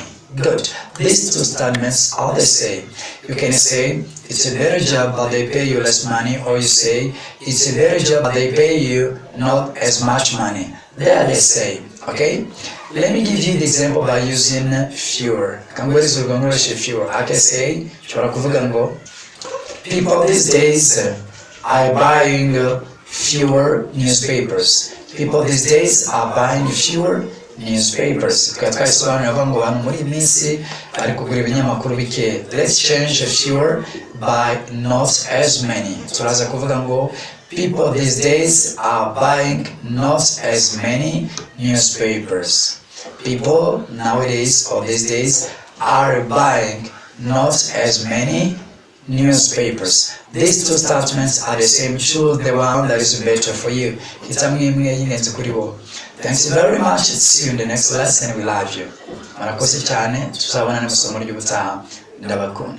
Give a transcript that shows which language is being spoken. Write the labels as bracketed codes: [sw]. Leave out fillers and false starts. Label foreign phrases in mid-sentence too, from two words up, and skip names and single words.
[en] Good. These two statements are the same. You can say it's a better job but they pay you less money, or you say it's a better job but they pay you not as much money. They are the same. Okay? Let me give you the example by using fewer. [rw] Kangwezi ugongoreshe fewer. [en] I can say [rw] shobora kuvuga ngo [en] people these days are buying fewer newspapers. People these days are buying fewer newspapers. [rw] Twasobanura ngo abantu muri minsi ari kugura ibinyamakuru bike. [en] Let's change fewer by not as many. [rw] Turaza kuvuga ngo [en] people these days are buying not as many newspapers. People nowadays or these days are buying not as many newspapers. These two statements are the same. Choose the one that is better for you. Thanks very much. See you in the next lesson. We love you. [rw] Murakoze cyane, tuzabona mu isomo ry'ubutaha. Ndabakunda.